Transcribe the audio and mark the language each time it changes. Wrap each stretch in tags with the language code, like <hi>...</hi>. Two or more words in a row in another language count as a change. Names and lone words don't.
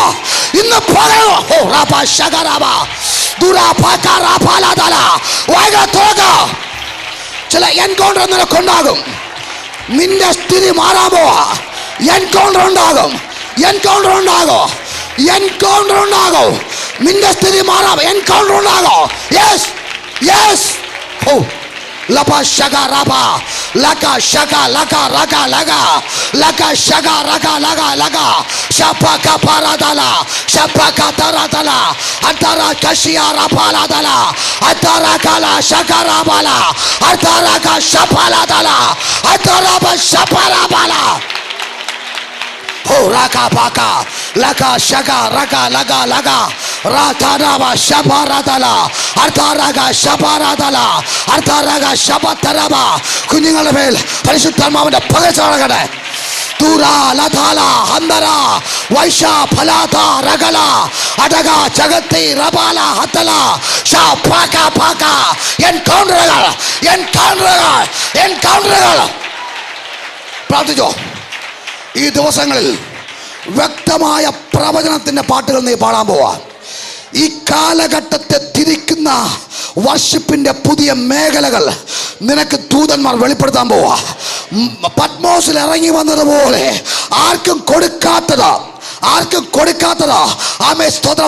<ml>ഇന്ന് പകൽ ചില എൻകൗണ്ടർ നിനക്കുണ്ടാകും. നിന്റെ സ്ഥിതി മാറാൻ പോവാ. എൻകൗണ്ടർ ഉണ്ടാകും. നിന്റെ സ്ഥിതി മാറാം. എൻകൗണ്ടർ ഉണ്ടാകും. യെസ്. Lapa shaga rapa, laka shaga laka raga laga, laka shaga raga laga laga, shapaka paradala, shapaka taradala, antara kashia rapala dala, antara kala shaga rapala, antara ka shapala dala, antara ba shapala bala. Oh, raka paka, laka shaka, raka laga laga, rataraba shabaradala, artaraga shabaradala, artaraga shabataraba. കുഞ്ഞുങ്ങളുടെ മേൽ പരിശുദ്ധാത്മാവിന്റെ പകർച്ചകളെ Tura lathala handara vaisha phalata ragala adaga jagati rabala hatala sha paka paka encounter പ്രാർത്ഥിച്ചോ. ഈ ദിവസങ്ങളിൽ വ്യക്തമായ പ്രവചനത്തിന്റെ പാട്ടുകൾ നീ പാടാൻ പോവാ. ഈ കാലഘട്ടത്തെ തിരിക്കുന്ന വർഷിപ്പിന്റെ പുതിയ മേഖലകൾ നിനക്ക് ദൂതന്മാർ വെളിപ്പെടുത്താൻ പോവാ. പത്മോസിൽ ഇറങ്ങി വന്നതുപോലെ ആർക്കും കൊടുക്കാത്തത് ആമേ സ്തോത്രം.</ml>